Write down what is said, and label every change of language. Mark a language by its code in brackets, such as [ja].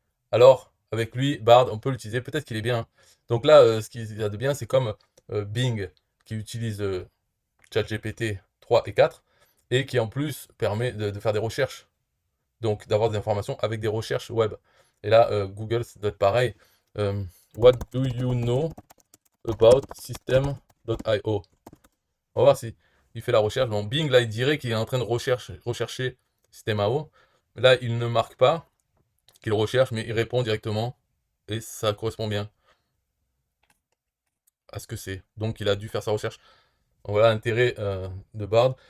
[fr] Alors, avec lui, Bard, on peut l'utiliser, peut-être qu'il est bien. Donc là, ce qu'il y a de bien, c'est comme Bing, qui utilise ChatGPT 3 et 4, et qui en plus permet de faire des recherches. Donc d'avoir des informations avec des recherches web. Et là, Google, ça doit être pareil. [en] What do you know about system.io? [fr] On va voir si il fait la recherche. Bon, Bing, là, il dirait qu'il est en train de rechercher System.io. Là, il ne marque pas qu'il recherche, mais il répond directement. Et ça correspond bien à ce que c'est. Donc, il a dû faire sa recherche. Donc, voilà l'intérêt de Bard.